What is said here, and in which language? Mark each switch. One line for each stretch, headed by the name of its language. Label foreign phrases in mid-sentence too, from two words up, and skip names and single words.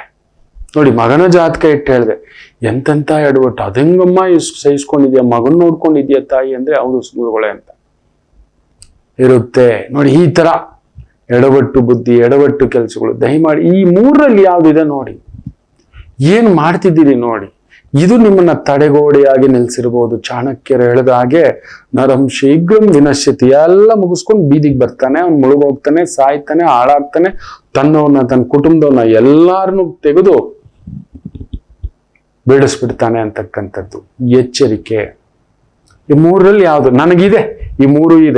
Kannada: ನೋಡಿ, ಮಗನ ಜಾತಕ ಇಟ್ಟು ಹೇಳಿದೆ, ಎಂತೆಂತ ಎಡವಟ್ಟು, ಅದಂಗಮ್ಮ ಸಹಿಸ್ಕೊಂಡಿದ್ಯಾ, ಮಗನ್ ನೋಡ್ಕೊಂಡಿದ್ಯಾ ತಾಯಿ ಅಂದ್ರೆ ಹೌದು ಗುರುಗಳೇ ಅಂತ ಇರುತ್ತೆ. ನೋಡಿ, ಈ ತರ ಎಡವಟ್ಟು ಬುದ್ಧಿ, ಎಡವಟ್ಟು ಕೆಲಸಗಳು ದಯಮಾಡಿ ಈ 3ರಲ್ಲಿ ಯಾವ್ದಿದೆ ನೋಡಿ, ಏನ್ ಮಾಡ್ತಿದ್ದೀರಿ ನೋಡಿ. ಇದು ನಿಮ್ಮನ್ನ ತಡೆಗೋಡೆಯಾಗಿ ನಿಲ್ಸಿರ್ಬೋದು. ಚಾಣಕ್ಯರು ಹೇಳಿದ ಹಾಗೆ
Sanskrit: ನರಂ ಶೀಘ್ರಂ ವಿನಶ್ಯತಿ,
Kannada: ಎಲ್ಲ ಮುಗಿಸ್ಕೊಂಡು ಬೀದಿಗೆ ಬರ್ತಾನೆ, ಅವ್ನು ಮುಳುಗೋಗ್ತಾನೆ, ಸಾಯ್ತಾನೆ, ಹಾಳಾಗ್ತಾನೆ, ತನ್ನ ಕುಟುಂಬದವನ್ನ ಎಲ್ಲಾರನ್ನು ತೆಗೆದು ಬೀಳಿಸ್ಬಿಡ್ತಾನೆ ಅಂತಕ್ಕಂಥದ್ದು ಎಚ್ಚರಿಕೆ. ಈ 3ರಲ್ಲಿ ಯಾವುದು ನನಗಿದೆ? ಈ 3 ಇದೆ.